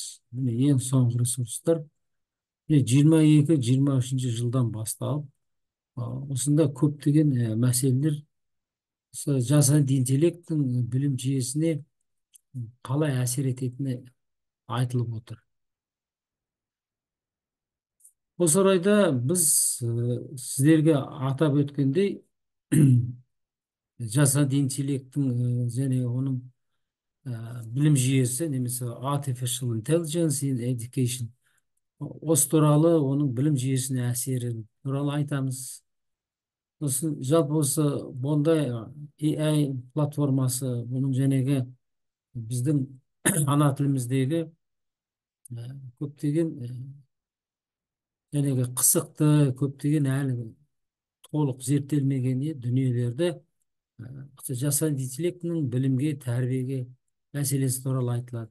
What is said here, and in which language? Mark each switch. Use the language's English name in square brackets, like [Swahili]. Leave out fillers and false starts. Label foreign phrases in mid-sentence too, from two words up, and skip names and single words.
[Kazakh] Міне ең соңғы ресурстар 22-23 жылдан басталып, осында көптеген мәселелер жасанды интеллекттің білім жүйесіне қалай әсер ететіні айтылып отыр. Осы орайда біз сіздерге атап өткендей, жасанды интеллекттің және оның білім жүйесі, немесе [English] artificial intelligence in education, [Kazakh] осы туралы оның білім жүйесіне әсері туралы айтамыз. Сосын жалпы осы Bondi AI платформасы, бұның жәнегі біздің ана тіліміздегі көптеген жәнегі қысықты, көптеген әлі толық зерттелмеген дүниелерді жасанды интеллектінің білімге, тәрбиеге мәселесі туралы айтылады.